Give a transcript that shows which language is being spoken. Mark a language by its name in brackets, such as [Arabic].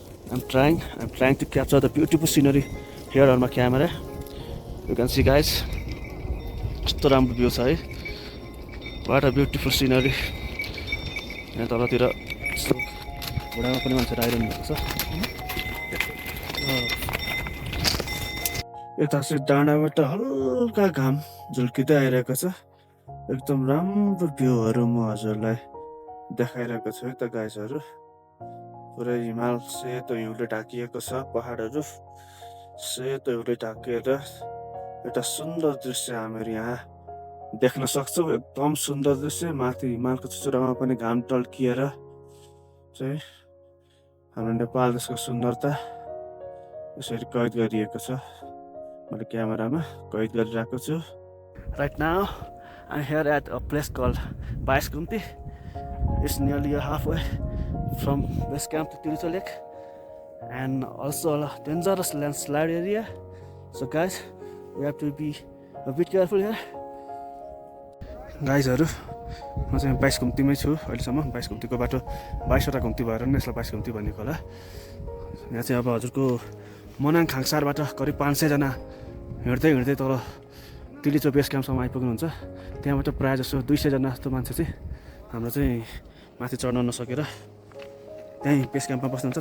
[English] I'm trying to capture the beautiful scenery here on my camera. You can see guys, [Nepali] कस्तो राम्रो view छ है। [English] What a beautiful scenery. [Nepali] यहाँ तलतिर घोडामा पनि मान्छेहरू आइरहनु भएको छ। यता चाहिँ डाँडाबाट हल्का घाम झुल्किँदै आइरहेको छ। एकदम राम्रो भ्यूहरू म हजुरलाई देखाइरहेको छु है त गाइजहरू। पुरै हिमाल सेतो हिउँले ढाकिएको छ। पहाडहरू सेतो हिउँले ढाकिएर एउटा सुन्दर दृश्य हामीहरू यहाँ देख्न सक्छौँ। एकदम सुन्दर दृश्य। माथि हिमालको चुचुरामा पनि घाम टल्किएर चाहिँ हाम्रो नेपाल देशको सुन्दरता यसरी कैद गरिएको छ। मैले क्यामेरामा कैद गरिरहेको छु। [English] Right now I'm here at a place called Baiskumti. It's nearly halfway from base camp to Tilicho Lake, and also a dangerous landslide area. So guys, we have to be a bit careful here. [Nepali] गाइजहरू, म चाहिँ 22 घुम्तीमै छु अहिलेसम्म। 22 घुम्तीको बाटो 22वटा घुम्ती भएर नै यसलाई 22 घुम्ती भनेको होला। यहाँ चाहिँ अब हजुरको मनाङ खाङसारबाट करिब 500 जना हिँड्दै तल तिलिचो बेस क्याम्पसम्म आइपुग्नुहुन्छ। त्यहाँबाट प्रायः जसो 200 जना जस्तो मान्छे चाहिँ हाम्रो चाहिँ माथि चढ्न नसकेर त्यहीँ बेस क्याम्पमा बस्नुहुन्छ।